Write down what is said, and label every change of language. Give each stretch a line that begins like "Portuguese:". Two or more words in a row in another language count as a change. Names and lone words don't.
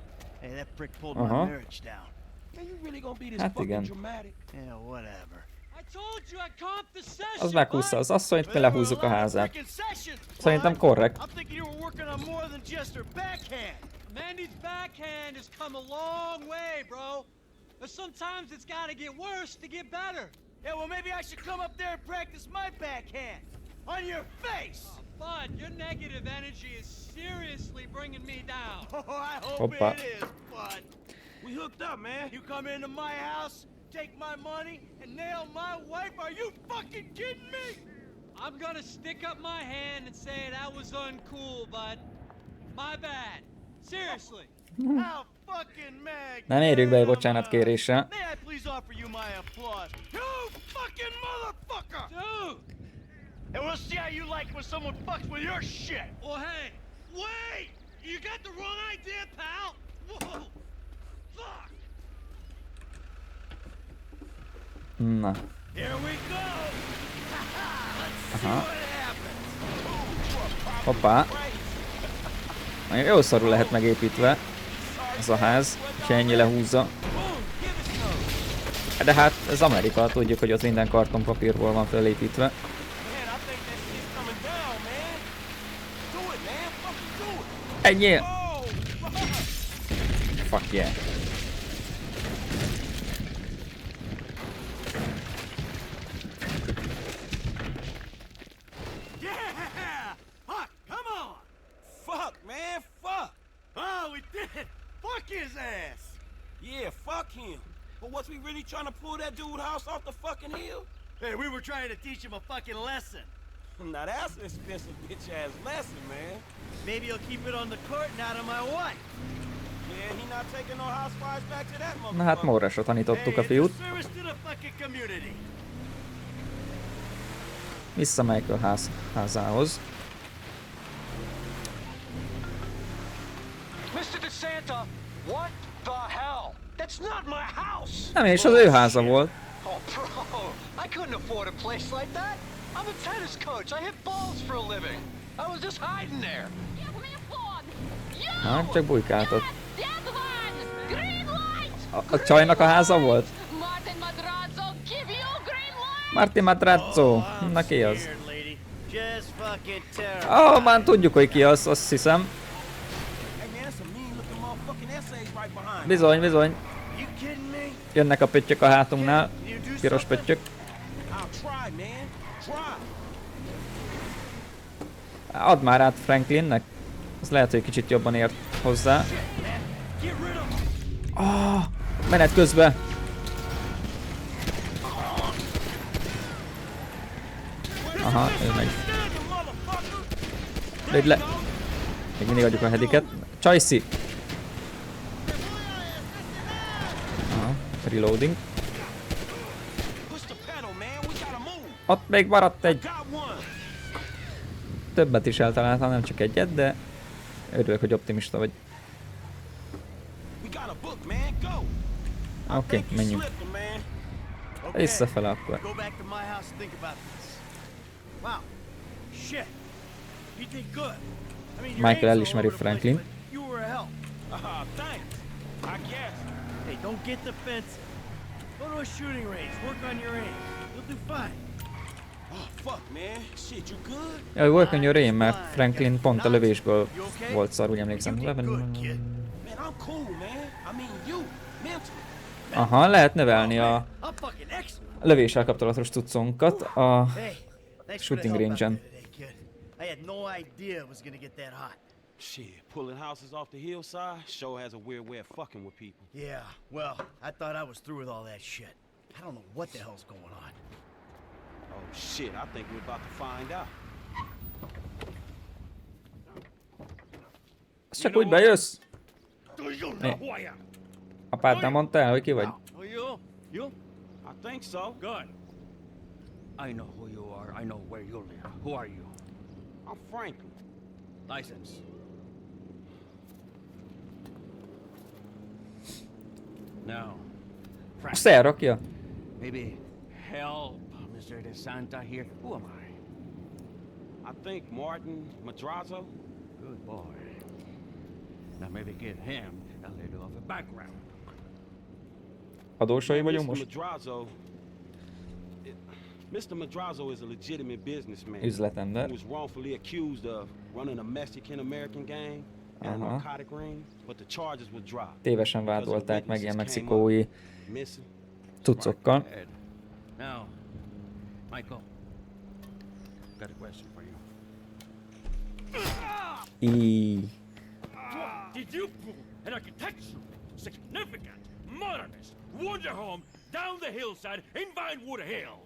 English: Hey, that prick pulled Uh-huh. my marriage down. Man, you really gonna be this
Hungarian: Hát
English: fucking
Hungarian: igen.
English: dramatic? Yeah, whatever. I told you I comped the session.
Hungarian: Az meghúzza az asszonyt, mi lehúzzuk a házát.
English: Freaking sessions,
Hungarian: Szerintem
English: bud.
Hungarian: korrekt.
English: I'm thinking you were working on more than just her backhand. Mandy's backhand has come a long way, bro. But sometimes it's gotta get worse to get better. Yeah, well, maybe I should come up there and practice my backhand. On your face! Bud, your negative energy is seriously bringing me down. Oh, I hope Hoppa. it is, bud. We hooked up, man. You come into my house, take my money, and nail my wife? Are you fucking kidding me? I'm gonna stick up my hand and say that was uncool, bud. My bad. Seriously. How fucking mad?
Hungarian: Nem érjük be egy bocsánatkérésre.
English: May I please offer you my applause? You fucking motherfucker! Dude! And we'll see how you like when someone fucks with your shit. Well, hey. Wait! You got the wrong idea, pal! Whoa! Fuck!
Hungarian: Na.
English: Here we go! Let's see
Hungarian: Aha.
English: what happens.
Hungarian: Hoppá. Nagyon jó szarul lehet megépítve ez a ház, és ennyi lehúzza. De hát ez Amerika, tudjuk, hogy ott minden kartonpapírból van felépítve.
English: Man, I think that shit's coming down, man. Do it, man. Fucking do it.
Hungarian: Ennyi!
English: Oh, fuck. Fuck yeah. Yeah! Fuck, come on! Fuck, man. Fuck. Oh, we did it! Fuck his ass! Yeah, fuck him. But was we really trying to pull that dude house off the fucking hill? Hey, we were trying to teach him a fucking lesson. Now that's an expensive bitch-ass lesson, man. Maybe he'll keep it on the court and out of my wife. Yeah, he not taking no housewives back to that motherfucker.
Hungarian: Na hát Morrasra tanítottuk a
English: Hey,
Hungarian: fiút.
English: it's a service to the fucking community.
Hungarian: Vissza Michael házához.
English: Mr. DeSanta, what the hell? That's not my house!
Hungarian: Nem, és az ő háza volt.
English: Oh, bro, I couldn't afford a place like that. I'm a tennis coach. I hit balls for a living. I was just hiding there. Give me a phone! You!
Hungarian: Hát csak bujkáltott.
English: That one! Green light!
Hungarian: A csajnak a háza volt?
English: Martin Madrazo, give you green light!
Hungarian: Martin Matrazzo. Na ki az?
English: Scared, lady. Just fucking terrible.
Hungarian: Ah, már tudjuk, hogy ki az, azt hiszem.
English: Hey, man, some mean-looking motherfucking essays right behind.
Hungarian: Bizony, bizony.
English: You kidding me?
Hungarian: Jönnek a pöttyök a hátunknál.
English: You do
Hungarian: Piros
English: something?
Hungarian: pöttyök.
English: I'll try, man. Try.
Hungarian: Add már át Franklinnek. Az lehet, hogy kicsit jobban ért hozzá.
English: Get rid of him.
Hungarian: Ah, menet közben. Aha, ő meg. Lőd le. Még mindig adjuk a hediket. Csajci. Aha, reloading.
English: Push the pedal, man. We gotta move.
Hungarian: Ott még maradt egy.
English: Got one.
Hungarian: Többet is eltaláltam, nem csak egyet, de örülök, hogy optimista vagy.
English: We got a book, man. Go.
Hungarian: Oké,
English: Think you
Hungarian: menjünk.
English: slipping, man. Okay.
Hungarian: Visszafele akkor.
English: Go back to my house and think about this. Wow. Shit. You did good. I mean, your
Hungarian: Michael
English: aim's all
Hungarian: elismeri
English: over the
Hungarian: Franklin.
English: place, but you were a help. Thanks. I guess. Hey, don't get defensive. Go to a shooting range. Work on your aim. You'll do fine. Oh, fuck, man? Shit, you good?
Hungarian: Jaj, volt könnyű rém, mert Franklin pont a lövésből volt szar, úgy emlékszem.
English: Man, I'm cool, man. I mean, you, mentally.
Hungarian: Aha, lehet növelni a
English: I'm fucking excellent.
Hungarian: lövéssel kapcsolatos cuccunkat a
English: Hey, thanks for the
Hungarian: shooting
English: help out
Hungarian: range-en.
English: there today, kid. I had no idea it was gonna get that hot. Shit, pulling houses off the hillside sure has a weird way of fucking with people. Yeah, well, I thought I was through with all that shit. I don't know what the hell's going on. Oh shit, I think we're about to find out.
Hungarian: Ez csak úgy bejössz?
English: Do you know who I am?
Hungarian: Apád nem mondta el, hogy ki vagy?
English: Oh, you? I think so. Good. I know who you are. I know where you live. Who are you? I'm Franklin. License. Now, Frank,
Hungarian: Szer, rakja?
English: maybe help Mr. DeSanta here. Who am I? I think Martin Madrazo. Good boy. Now maybe give him a little of a background.
Hungarian: Adósai vagyunk
English: Mr.
Hungarian: most?
English: Madrazo. Mr. Madrazo is a legitimate businessman
Hungarian: Üzletember.
English: who was wrongfully accused of running a Mexican-American gang and a narcotic ring, but the charges were dropped.
Hungarian: Tévesen vádolták meg ilyen mexikói
English: Missing.
Hungarian: cuccokkal.
English: Now, Michael, got a question for you.
Hungarian: Így.
English: Did you pull an architectural, significant, modernist wonder home down the hillside in Vinewood Hills?